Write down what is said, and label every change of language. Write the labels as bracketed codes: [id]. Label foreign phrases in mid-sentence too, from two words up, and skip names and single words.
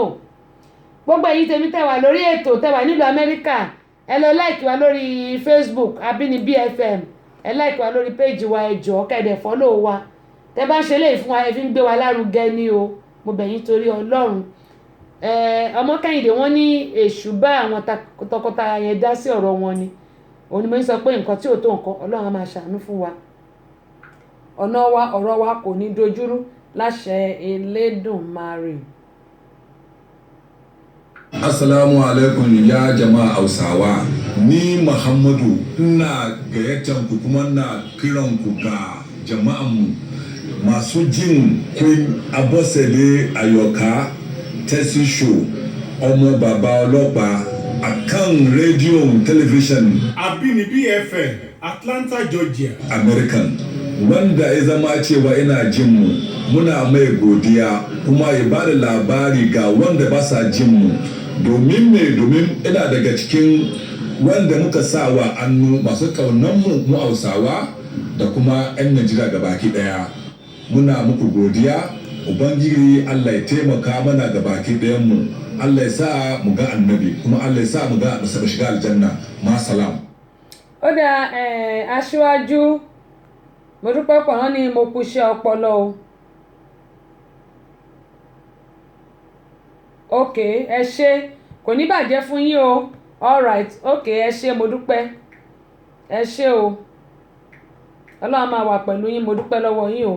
[yo] gbogbo èyí tèmi tẹ̀wà lórí ètò tẹ̀wà nílùú Amẹ́ríkà ẹ lọ láìkì wa lórí Facebook Abínibí FM ẹ láìkì wa lórí péjì wa ẹ jọ̀ọ́ kẹ́dẹ̀ fọ́lò wa tẹ bá ń ṣe léyìí fún wa ẹ fi ń gbé wa lárugẹ ní o mo bẹ̀ yín torí Ọlọ́run. ọmọ Kẹ́hìndé wọ́n ní èṣù bá àwọn tọkọtaya yẹn dá sí ọ̀rọ̀ wọn ni òun ni mo ń sọ pé nǹkan tí ò tó nǹkan Ọlọ́run á máa ṣàánú fún wa ọ̀rọ̀ wa kò ní dojúrú láṣẹ Elédùmarè. [ha] Assalamu alaikum ya jama'a Hausawa ni Muhammadu ina gayyatar ku kuma na kiran ku ga jama'anmu masu jin Queen Abosede Ayoka Tessy Show [yo] ọmọ bàbá ọlọ́pàá akan rédíò tẹlifíṣàn Abínibí FM Atlanta Georgia [ha] American wanda ya zama cewa ina jin mu muna mai godiya kuma ya bada labari ga wanda ba sa jin mu domin ina daga cikin wanda muka sa wa annu masu kaunan mu Hausawa da kuma 'yan Najeriya gabaki daya muna muku godiya ubangiji Allah ya taimaka mana gabaki dayan mu Allah ya sa mu ga annabi kuma Allah ya sa mu ga shiga aljanna ma salam. [yo] ó dá aṣíwájú mo dúpẹ́ pọ̀ wọ́n ní mo kú iṣẹ́ ọpọlọ o. ok ẹ ṣé kò ní bàjẹ́ fún yín o alright ok ẹ ṣé mo dúpẹ́ ẹ ṣé o Ọlọ́run máa wà pẹ̀lú yín mo dúpẹ́ lọ́wọ́ yín o.